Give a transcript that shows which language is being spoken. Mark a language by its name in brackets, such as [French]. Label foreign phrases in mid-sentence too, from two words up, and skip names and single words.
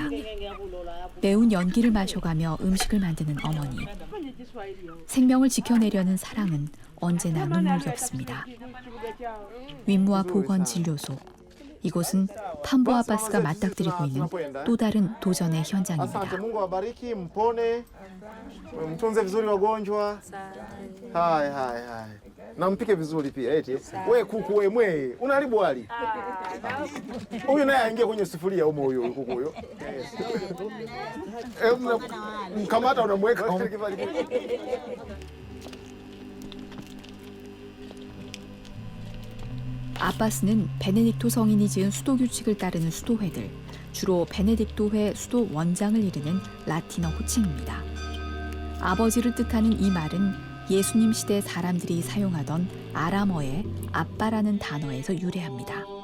[Korean] 매운 연기를 마셔가며 음식을 만드는 어머니. 생명을 지켜내려는 사랑은 언제나 눈물겹습니다. 윈무아 보건진료소. 이곳은 판보 아바스가 맞닥뜨리고 있는 또 다른 도전의 현장입니다. [Swahili] Mtunze vizuri wagonjwa. Hai hai hai. Na mpike vizuri pia eti. Wewe kuku wewe mwe, unaharibu wali. Huyu naye aingie kwenye sufuria humo huyo kuku huyo. Mkamata unamweka humo. [Korean] 아바스는 베네딕토 성인이 지은 수도 규칙을 따르는 수도회들, 주로 베네딕토회 수도 원장을 이르는 라틴어 호칭입니다. 아버지를 뜻하는 이 말은 예수님 시대 사람들이 사용하던 아람어의 아빠라는 단어에서 유래합니다.